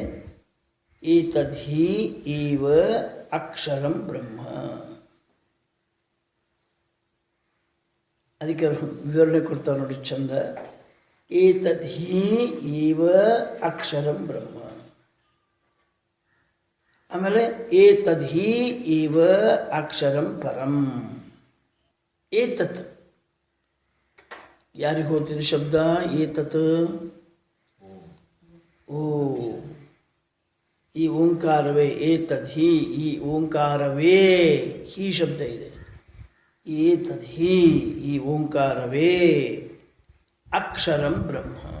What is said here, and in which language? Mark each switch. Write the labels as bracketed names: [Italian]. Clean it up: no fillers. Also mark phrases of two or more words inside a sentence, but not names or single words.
[Sanskrit] ಏತದ್ಹಿ ಇವ ಅಕ್ಷರಂ ಬ್ರಹ್ಮ. [Kannada] ಅದಕ್ಕೆ ವಿವರಣೆ ಕೊಡ್ತಾರೆ ನೋಡಿ ಚಂದ. [Sanskrit] ಏತದ್ಹಿ ಇವ ಅಕ್ಷರಂ ಬ್ರಹ್ಮ. ಆಮೇಲೆ ಏತದ್ಹಿ ಇವ ಅಕ್ಷರಂ ಪರಂ. [Kannada] ಏತತ್ ಯಾರಿಗೆ ಹೋಗ್ತಿದೆ ಶಬ್ದ? ಏತತ್ ಓ, ಈ ಓಂಕಾರವೇ. ಏತದ್ಹಿ, ಈ ಓಂಕಾರವೇ, ಹಿ ಶಬ್ದ ಇದೆ. ಏತದ್ಹಿ, ಈ ಓಂಕಾರವೇ [Sanskrit] ಅಕ್ಷರಂ ಬ್ರಹ್ಮ.